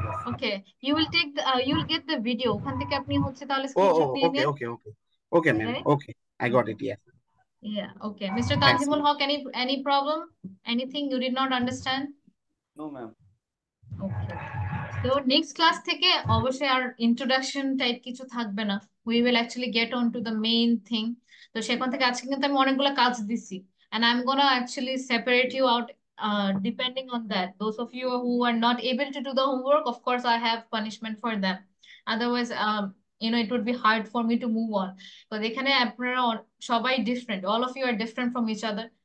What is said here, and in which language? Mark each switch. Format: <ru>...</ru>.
<en>Okay, you will take you will get the video.</en> <bn>ওখান থেকে আপনি হচ্ছে তাহলে</bn> <en>Oh,</en> <bn>স্ক্রিনশট নিয়ে</bn> <en>okay,</en> <bn>নেন।</bn> <en>okay, ma'am. Right? Okay, I got it. Yes. Yeah, okay. Mr. Thanks, Tanzimul ma'am. Haq, any problem? Anything you did not understand? No, ma'am. Okay.</en> <bn>So next class থেকে অবশ্যই আর introduction type কিছু থাকবে না।</bn> <en>We will actually get on to the main thing.</en> <bn>তো সেখান থেকে আজকে কিন্তু আমি অনেকগুলো কাজ দিছি,</bn> <en>and I'm gonna actually separate you out depending on that. Those of you who are not able to do the homework, of course I have punishment for them. Otherwise it would be hard for me to move on. But</en> <bn>এখানে আপনারা সবাই</bn> <en>different, all of you are different from each other.</en>